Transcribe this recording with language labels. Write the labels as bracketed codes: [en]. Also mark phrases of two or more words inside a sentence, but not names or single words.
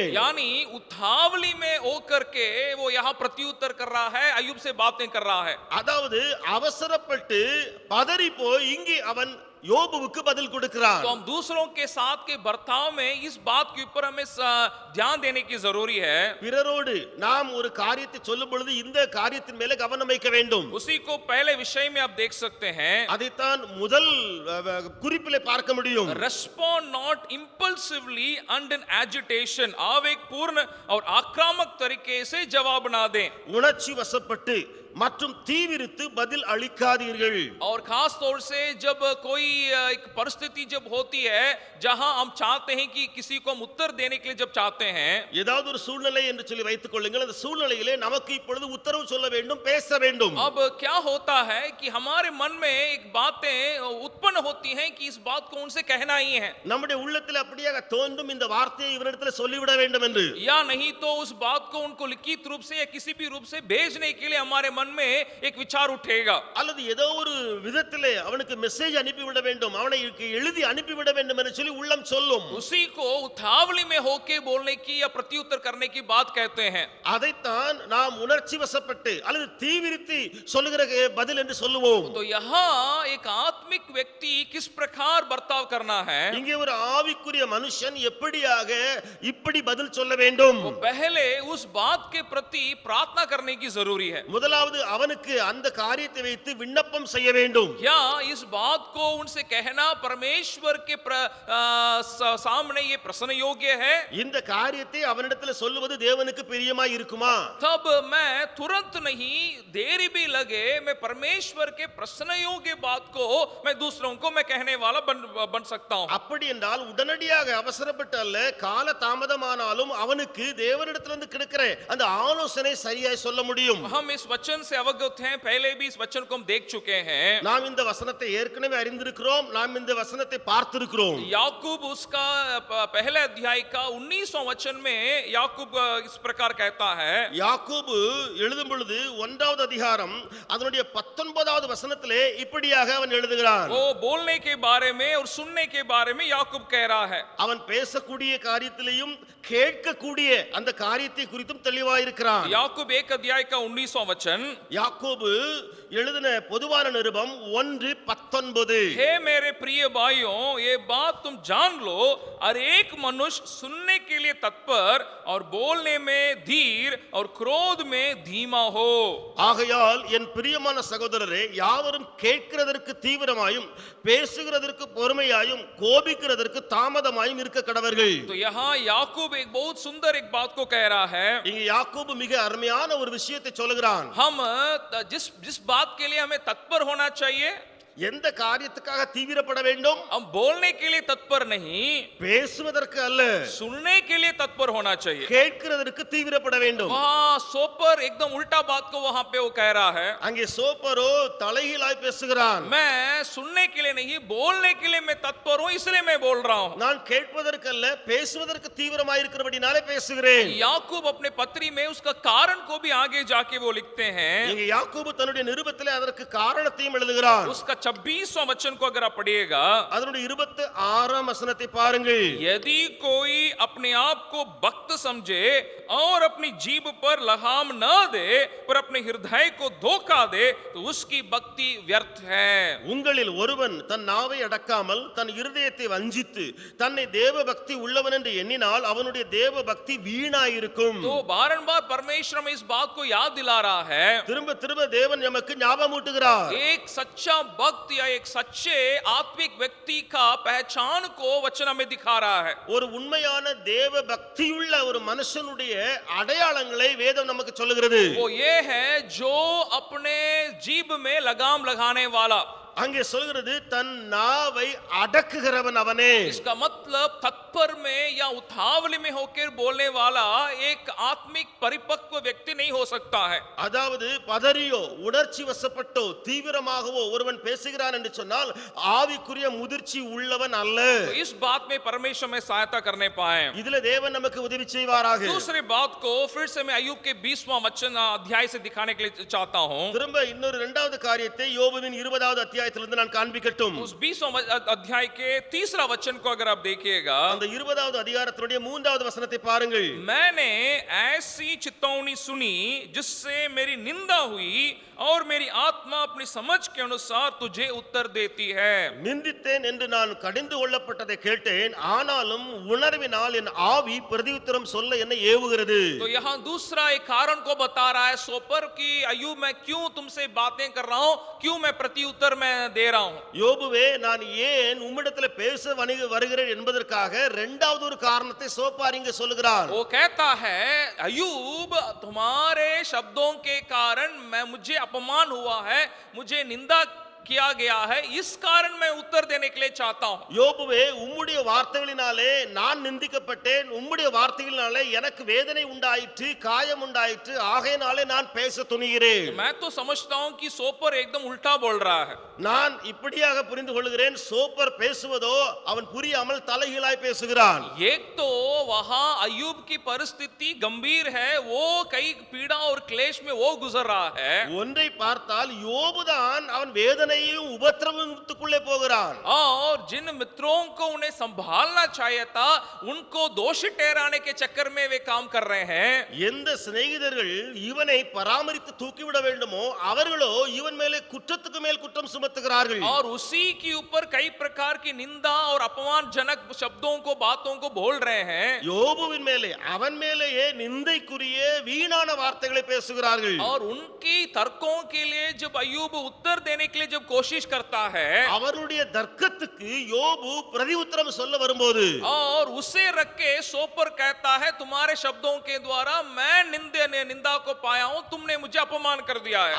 [hi] यानी उतावली में होकर के वो यहाँ प्रत्युत्तर कर रहा है, अय्यूब से बातें कर रहा है। [ta] அதாவது அவசரப்பட்டு பதறி போய் இங்கே அவன் யோபுவுக்கு பதில் கொடுக்கிறார். [hi] तो हम दूसरों के साथ के बर्ताव में इस बात के ऊपर हमें ध्यान देने की जरूरी है। [ta] பிறரோடு நாம் ஒரு காரியத்தை சொல்லும் பொழுது இந்த காரியத்தின் மேலே கவனம் வைக்க வேண்டும். [hi] उसी को पहले विषय में आप देख सकते हैं, [ta] அதைத்தான் முதல் குறிப்பிலே பார்க்க முடியும். [en] respond not impulsively and in agitation, [hi] आवेगपूर्ण और आक्रामक तरीके से जवाब ना दें। [ta] உணர்ச்சி வசப்பட்டு மற்றும் தீவிரித்து பதில் அளிக்காதீர்கள். [hi] और खास तौर से जब कोई एक परिस्थिति जब होती है जहां हम चाहते हैं कि किसी को हम उत्तर देने के लिए जब चाहते हैं, [ta] ஏதாவது ஒரு சூழ்நிலை என்று சொல்லி வைத்துக் கொள்ளுங்கள். அந்த சூழ்நிலையிலே நமக்கு இப்பொழுது உத்தரவு சொல்ல வேண்டும், பேச வேண்டும். [hi] अब क्या होता है कि हमारे मन में एक बातें उत्पन्न होती हैं कि इस बात को उनसे कहना ही है, [ta] நம்முடைய உள்ளத்தில் அப்படியே தோன்றும் இந்த வார்த்தையை இவரிடத்தில் சொல்லிவிட வேண்டும் என்று. [hi] या नहीं तो उस बात को उनको लिखित रूप से या किसी भी रूप से भेजने के लिए हमारे मन में एक विचार उठेगा, [ta] அல்லது ஏதோ ஒரு விதத்திலே அவனுக்கு மெசேஜ் அனுப்பிவிட வேண்டும், அவனை எழுதி அனுப்பிவிட வேண்டும் என்று சொல்லி உள்ளம் சொல்லும். [hi] उसी को उतावली में होके बोलने की या प्रत्युत्तर करने की बात कहते हैं। [ta] அதைத்தான் நாம் உணர்ச்சி வசப்பட்டு அல்லது தீவிரித்து சொல்லுகிற பதில் என்று சொல்லுவோம். [hi] तो यहाँ एक आत्मिक व्यक्ति किस प्रकार बर्ताव करना है, [ta] இங்கே ஒரு ஆவிக்குரிய மனுஷன் எப்படியாக இப்படி பதில் சொல்ல வேண்டும். [hi] वो पहले उस बात के प्रति प्रार्थना करने की जरूरी है, [ta] முதலாவது அவனுக்கு அந்த காரியத்தை வைத்து விண்ணப்பம் செய்ய வேண்டும். [hi] या इस बात को उनसे कहना परमेश्वर के सामने ये प्रश्न योग्य है, [ta] இந்த காரியத்தை அவனிடத்தில் சொல்லுவது தேவனுக்கு பிரியமாய் இருக்குமா? [hi] तब मैं तुरंत नहीं, देरी भी लगे, मैं परमेश्वर के प्रश्न योग्य बात को मैं दूसरों को मैं कहने वाला बन सकता हूं। [ta] அப்படி என்றால் உடனடியாக அவசரப்பட்டு அல்ல, கால தாமதமானாலும் அவனுக்கு தேவனிடத்திலிருந்து கிடைக்கிற அந்த ஆலோசனை சரியாய் சொல்ல முடியும். [hi] हम इस वचन से अवगत हैं, पहले भी इस वचन को हम देख चुके हैं। [ta] நாம் இந்த வசனத்தை ஏற்கனவே அறிந்திருக்கிறோம், நாம் இந்த வசனத்தை பார்த்திருக்கிறோம். [hi] याकूब उसका पहले अध्याय का 19वां वचन में याकूब इस प्रकार कहता है, [ta] யாக்கோபு எழுதும் பொழுது 1வது அதிகாரம் அதனுடைய 19வது வசனத்திலே இப்படியாக அவன் எழுதுகிறான். [hi] वो बोलने के बारे में और सुनने के बारे में याकूब कह रहा है, [ta] அவன் பேசக்கூடிய காரியத்திலேயும் கேட்கக்கூடிய அந்த காரியத்தை குறித்தும் தெளிவாயிருக்கிறான். [hi] याकूब 1 अध्याय का 19वां वचन, [ta] யாக்கோபு எழுதின பொதுவான நிருபம் 1:19, [hi] हे मेरे प्रिय भाइयों, ये बात तुम जान लो, हर एक मनुष्य सुनने के लिए तत्पर और बोलने में धीर और क्रोध में धीमा हो। [ta] ஆகையால் என் பிரியமான சகோதரரே, யாவரும் கேட்கிறதற்கு தீவிரமாயும் பேசுகிறதற்கு பொறுமையாயும் கோபிக்கிறதற்கு தாமதமாயும் இருக்க கடவர்கள். [hi] तो यहाँ याकूब एक बहुत सुंदर एक बात को कह रहा है। [ta] இங்க யாக்கோபு மிக அருமையான ஒரு விஷயத்தை சொல்லுகிறான். [hi] हम जिस बात के लिए हमें तत्पर होना चाहिए, [ta] எந்த காரியத்துக்காக தீவிரப்பட வேண்டும்? [hi] हम बोलने के लिए तत्पर नहीं, [ta] பேசுவதற்கு அல்ல, [hi] सुनने के लिए तत्पर होना चाहिए। [ta] கேட்கிறதற்கு தீவிரப்பட வேண்டும். [hi] वहाँ सोपर एकदम उल्टा बात को वहाँ पे वो कह रहा है, [ta] அங்கே சோப்பரோ தலைகீழாய் பேசுகிறான். [hi] मैं सुनने के लिए नहीं, बोलने के लिए मैं तत्पर हूँ, इसलिए मैं बोल रहा हूँ। [ta] நான் கேட்பதற்கு அல்ல, பேசுவதற்கு தீவிரமாய் இருக்கிறபடினாலே பேசுகிறேன். [hi] याकूब अपने पत्री में उसका कारण को भी आगे जाके वो लिखते हैं। [ta] இங்க யாக்கோபு தன்னுடைய நிருபத்திலே அதற்கு காரணத்தையும் எழுதுகிறான். [hi] उसका 26वां वचन को अगर आप पढ़िएगा, [ta] அதனுடைய 26ஆம் வசனத்தை பாருங்கள். [hi] यदि कोई अपने आप को भक्त समझे और अपनी जीभ पर लगाम न दे पर अपने हृदय को धोखा दे तो उसकी भक्ति व्यर्थ है। [ta] உங்களில் ஒருவன் தன் நாவை அடக்காமல் தன் இருதயத்தை வஞ்சித்து தன்னை தேவ பக்தி உள்ளவன் என்று எண்ணினால் அவனுடைய தேவ பக்தி வீணாயிருக்கும். [hi] तो बारंबार परमेश्वर में इस बात को याद दिला रहा है, [ta] திரும்ப திரும்ப தேவன் நமக்கு ஞாபகமூட்டுகிறார். [hi] एक सच्चा भक्त या एक सच्चे आत्मिक व्यक्ति का पहचान को वचन हमें दिखा रहा है। [ta] ஒரு உண்மையான தேவ பக்தியுள்ள ஒரு மனுஷனுடைய அடையாளங்களை வேதம் நமக்கு சொல்லுகிறது. [hi] वो ये है जो अपने जीभ में लगाम लगाने वाला, [ta] அங்கே சொல்கிறது தன் நாவை அடக்குகிறவன் அவனே. [hi] इसका मतलब तत्पर में या उतावली में होकर बोलने वाला एक आत्मिक परिपक्व व्यक्ति नहीं हो सकता है। [ta] அதாவது பதறியோ உணர்ச்சி வசப்பட்டோ தீவிரமாகவோ ஒருவன் பேசுகிறான் என்று சொன்னால் ஆவிக்குரிய முதிர்ச்சி உள்ளவன் அல்ல. [hi] तो इस बात में परमेश्वर में सहायता करने पाए। [ta] இதுல தேவன் நமக்கு உதவி செய்வாராக. [hi] दूसरी बात को फिर से मैं अय्यूब के 20वां वचन अध्याय से दिखाने के लिए चाहता हूं। [ta] திரும்ப இன்னொரு இரண்டாவது காரியத்தை யோபுவின் 20வது அத்தியாயத்தில் அத்தியாயத்திலிருந்து நான் காண்பிக்கட்டும். [hi] उस 20वें अध्याय के 3रा वचन को अगर आप देखिएगा, [ta] அந்த 20வது அதிகாரத்தினுடைய 3வது வசனத்தை பாருங்கள். [hi] मैंने ऐसी चितौनी सुनी जिससे मेरी निंदा हुई और मेरी आत्मा अपनी समझ के अनुसार तुझे उत्तर देती है. [ta] நிந்தித்தேன் என்று நான் கடிந்து கொள்ளப்பட்டதை கேட்டேன், ஆனாலும் உணர்வினால் என் ஆவி பிரதியுத்தரம் சொல்ல என்னை ஏவுகிறது. [hi] तो यहाँ दूसरा एक कारण को बता रहा है सोपर कि अय्यूब मैं क्यों तुमसे बातें कर रहा हूं, क्यों मैं प्रत्युत्तर मैं दे रहा हूं. [ta] யோபுவே, நான் ஏன் உம்மிடத்தில் பேச வருகிறேன் என்பதற்காக இரண்டாவது ஒரு காரணத்தை சோப்பார் இங்கு சொல்லுகிறார். [hi] वो कहता है अय्यूब तुम्हारे शब्दों के कारण मैं मुझे अपमान हुआ है, मुझे निंदा किया गया है, इस कारण मैं उत्तर देने के लिए चाहता हूं. [ta] யோபுவே, உம்முடைய வார்த்தைகளினாலே நான் நிந்திக்கப்பட்டேன், உம்முடைய வார்த்தைகளினாலே எனக்கு வேதனை உண்டாயிற்று, காயம் உண்டாயிற்று, ஆகையினாலே நான் பேச துணிகிறேன். [hi] मैं तो समझता हूं कि सोपर एकदम उल्टा बोल रहा है. [ta] நான் இப்படியாக புரிந்து கொள்கிறேன், சோப்பர் பேசுவதோ அவன் புரியாமல் தலைகீழாய் பேசுகிறான். [hi] एक तो वहां अय्यूब की परिस्थिति गंभीर है, वो कई पीड़ा और क्लेश में वो गुजर रहा है. [ta] ஒன்றை பார்த்தால் யோபுதான் அவன் வேதனையும் உபத்திரவத்துக்குள்ளே போகிறான். [hi] और जिन मित्रों को उन्हें संभालना चाहिए था, उनको दोषी ठहराने के चक्कर में वे काम कर रहे हैं. [ta] எந்த சிநேகிதர்கள் இவனை பராமரித்து தூக்கிவிட வேண்டுமோ அவர்களோ இவன் மேலே குற்றத்துக்கு மேல் குற்றம் சுமத்துகிறார்கள். [hi] और उसी के ऊपर कई प्रकार की निंदा और अपमानजनक शब्दों को बातों को बोल रहे हैं. [ta] யோபுவின் மேலே அவன் மேலேயே நிந்தைக்குரிய வீணான வார்த்தைகளை பேசுகிறார்கள். [hi] और उनकी तर्कों के लिए जब अय्यूब उत्तर देने के लिए जब कोशिश करता है, [ta] அவருடைய தர்க்கத்துக்கு யோபு பிரதி உத்தரம் சொல்ல வரும்போது, [hi] और उसे रख के सोपर कहता है तुम्हारे शब्दों के द्वारा मैं निंदा को पाया हूं, तुमने मुझे अपमान कर दिया है.